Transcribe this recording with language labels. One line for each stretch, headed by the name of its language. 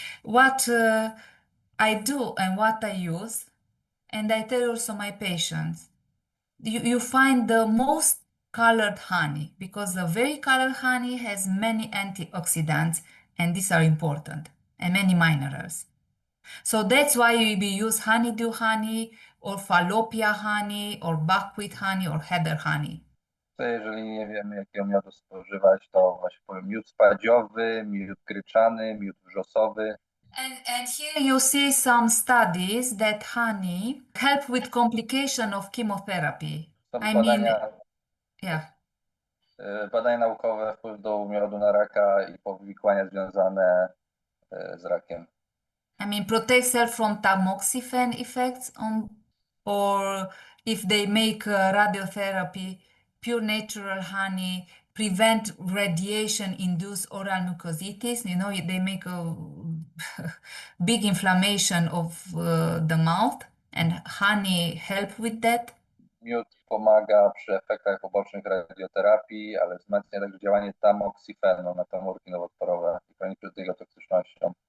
English: What I do and what I use, and I tell also my patients, you find the most colored honey, because the very colored honey has many antioxidants, and these are important, and many minerals. So that's why we use honeydew honey, or falopia honey, or buckwheat honey, or heather honey.
Polish: To jeżeli nie wiemy, jakiego miodu spożywać, to właśnie powiem miód spadziowy, miód gryczany, miód wrzosowy.
English: And here you see some studies that honey help with complication of chemotherapy.
Polish: Są
English: I
Polish: badania,
English: mean, yeah.
Polish: badania naukowe wpływu miodu na raka i powikłania związane z rakiem.
English: I mean, protect cell from tamoxifen effects or if they make radiotherapy, pure natural honey prevent radiation-induced oral mucositis. You know, they make a big inflammation of the mouth, and honey help with that.
Polish: Miód pomaga przy efektach pobocznych radioterapii, ale wzmacnia także działanie tamoksifenu na komórki nowotworowe i chroni przed jego toksycznością.